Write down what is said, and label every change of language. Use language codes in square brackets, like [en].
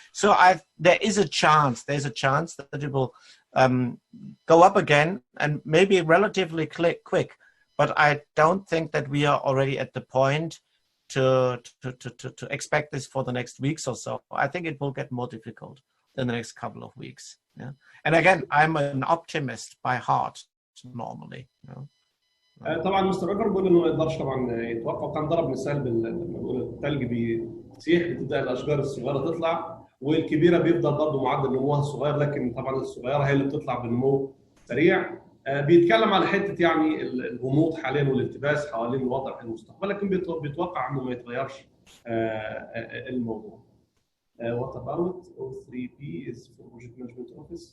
[en] So there's a chance that it will go up again, and maybe relatively quick, but I don't think that we are already at the point to expect this for the next weeks or so. I think it will get more difficult in the next couple of weeks. Yeah. And again, I'm an optimist by heart normally. You know? [ar] طبعا مستر اوليفر بيقول انه ما يقدرش طبعا يتوقع، وكان ضرب مثال لما بيقول الثلج بيسيح بتبدا الاشجار الصغيره تطلع والكبيره بيفضل برضه معدل نموها صغير، لكن طبعا الصغيره هي اللي بتطلع بنمو سريع. بيتكلم على حته يعني الغموض حاليا والالتباس حوالين الوضع في المستقبل، لكن بيتوقع انه ما يتغيرش الموضوع. [en] What about O3P is for project management office?